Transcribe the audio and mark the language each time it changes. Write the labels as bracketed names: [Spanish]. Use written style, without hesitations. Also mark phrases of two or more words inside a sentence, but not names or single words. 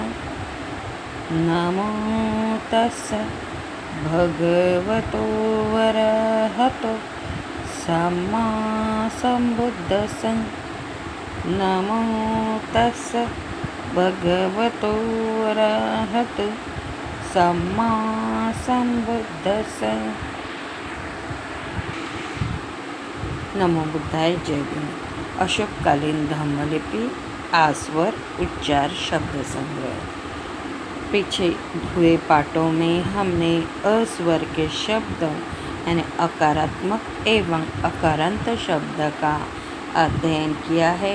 [Pali] नमो तस्स भगवतो अरहतो सम्मा सम्बुद्धस्स। नमो तस्स भगवतो अरहतो सम्मा सम्बुद्धस्स। नमो बुद्धाय। [Hindi] जय गुरु। अशोककालीन धम्मलिपि आस्वर उच्चार शब्द संग्रह। पीछे हुए पाठों में हमने अस्वर के शब्द यानी अकारात्मक एवं अकारांत शब्द का अध्ययन किया है।